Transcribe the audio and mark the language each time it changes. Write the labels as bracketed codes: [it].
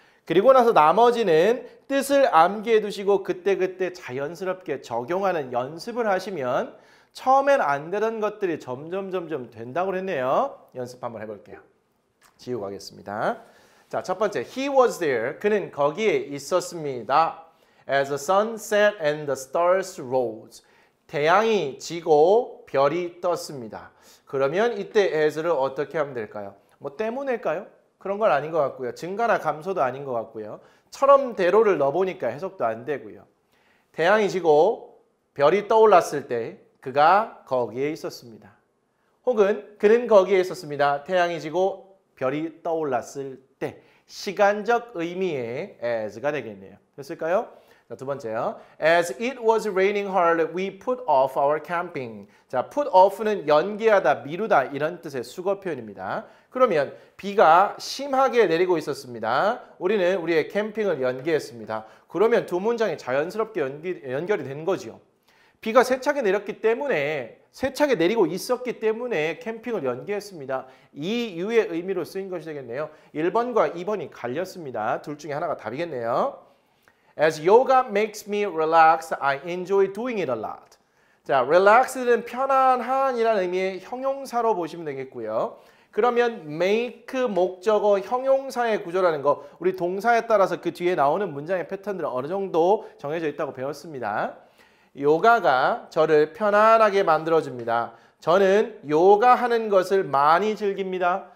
[ko] 그리고 나서 나머지는 뜻을 암기해 두시고 그때그때 자연스럽게 적용하는 연습을 하시면 처음엔 안 되던 것들이 점점 된다고 했네요. 연습 한번 해볼게요. 지우고 가겠습니다. 자, 첫 번째, [en] he was there. [ko] 그는 거기에 있었습니다. [en] As the sun set and the stars rose. [ko] 태양이 지고 별이 떴습니다. 그러면 이때 as를 어떻게 하면 될까요? 뭐 때문일까요? 그런 건 아닌 것 같고요. 증가나 감소도 아닌 것 같고요. 처럼 대로를 넣어보니까 해석도 안 되고요. 태양이 지고 별이 떠올랐을 때 그가 거기에 있었습니다. 혹은 그는 거기에 있었습니다. 태양이 지고 별이 떠올랐을 때, 시간적 의미의 as가 되겠네요. 됐을까요? 자, 두 번째요. [en] As it was raining hard, we put off our camping. [ko] 자, put off는 연기하다, 미루다 이런 뜻의 수거 표현입니다. 그러면 비가 심하게 내리고 있었습니다. 우리는 우리의 캠핑을 연기했습니다. 그러면 두 문장이 자연스럽게 연결이 된 거죠. 비가 세차게 내렸기 때문에, 세차게 내리고 있었기 때문에 캠핑을 연기했습니다. 이 이유의 의미로 쓰인 것이 되겠네요. 1번과 2번이 갈렸습니다. 둘 중에 하나가 답이겠네요. [en] As yoga makes me relax, I enjoy doing it a lot. [ko] 자, relax는 편안한이라는 의미의 형용사로 보시면 되겠고요. 그러면 make 목적어 형용사의 구조라는 거, 우리 동사에 따라서 그 뒤에 나오는 문장의 패턴들은 어느 정도 정해져 있다고 배웠습니다. 요가가 저를 편안하게 만들어줍니다. 저는 요가하는 것을 많이 즐깁니다.